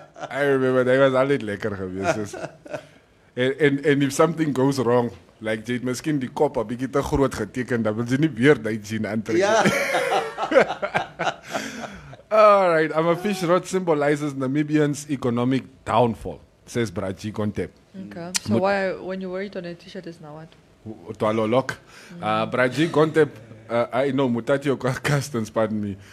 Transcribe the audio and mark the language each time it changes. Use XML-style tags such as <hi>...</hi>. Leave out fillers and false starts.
<en>I remember they was</en> <af>altyd lekker geweest.</af> <en>And if something goes wrong, like</en> <af>jy het miskien die kop 'n bietjie te groot geteken, dan wil jy nie weer daai jean aantrek nie.</af> <en>Yeah. All right, I'm a fish rod symbolizes Namibians' economic downfall, says Braji Kontep. Okay. So why, when you wear it on a t-shirt, is now what? Twalolok. Braji Kontep, I know, Mutatio Castens, pardon me.</en>